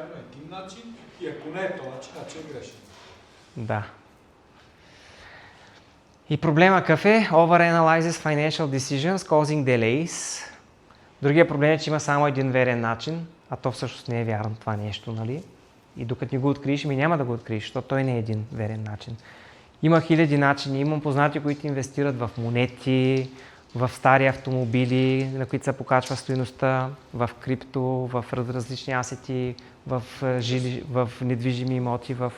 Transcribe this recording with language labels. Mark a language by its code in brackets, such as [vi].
[bg] Има един начин и ако не е този начин, значи е грешен. Да. И проблема какъв е? [en] Overanalyzes financial decisions, causing delays. [bg] Другия проблем е, че има само един верен начин, а то всъщност не е вярно това нещо, нали? И докато не го откриеш, няма да го откриеш, защото той не е един верен начин. Има хиляди начини. Имам познати, които инвестират в монети, в стари автомобили, на които се покачва стойността, в крипто, в различни асети, в недвижими имоти.